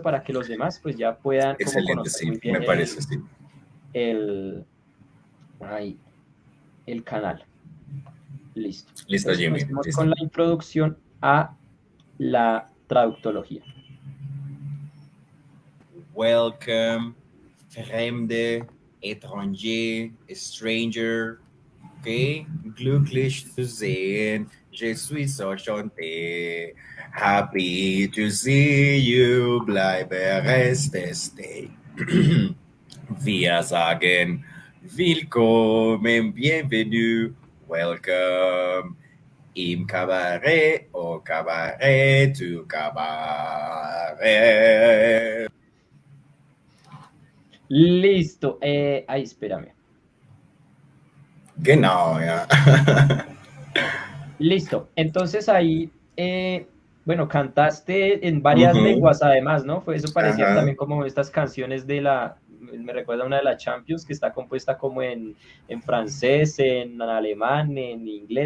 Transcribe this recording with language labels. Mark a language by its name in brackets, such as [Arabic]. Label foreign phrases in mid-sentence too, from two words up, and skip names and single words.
[Spanish] Para que los demás, pues ya puedan como Excelente, conocer sí, muy bien me parece, sí. el, ay, el canal. Listo. Listo, Entonces, Jimmy, comencemos listo. con la introducción a la traductología. [English] Welcome, Fremde, étranger, stranger, ok? [German] Glücklich zu sehen, [French] je suis enchanté. [English] Happy to see you, [German] bleibe reste stay. Wir sagen willkommen, bienvenue, welcome. Im Cabaret, au Cabaret, tu Cabaret. [Spanish] Listo. Ay, espérame. [German] Genau, ja. [Spanish] Listo. Entonces ahí, bueno, cantaste en varias Mhm. lenguas además, ¿no? Fue, eso parecía Ajá. también como estas canciones de me recuerda una de la Champions que está compuesta como en francés, en alemán, en inglés.